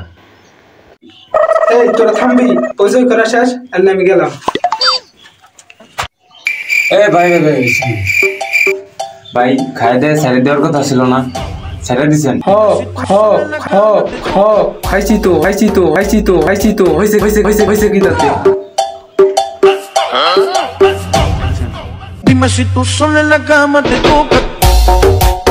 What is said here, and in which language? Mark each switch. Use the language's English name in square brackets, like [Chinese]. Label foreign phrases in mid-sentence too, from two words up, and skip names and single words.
[Bangla] এই তোরা থামবি, পরিচয় করা শেষ, আর আমি গেলাম। ভাই খাই দেয় ছেড়ে দেওয়ার কথা ছিল না, ছেড়ে দিচ্ছেন? খাইছি তো হয়েছে কি তাতে? [Spanish] Dime si tú sola en la cama te toca.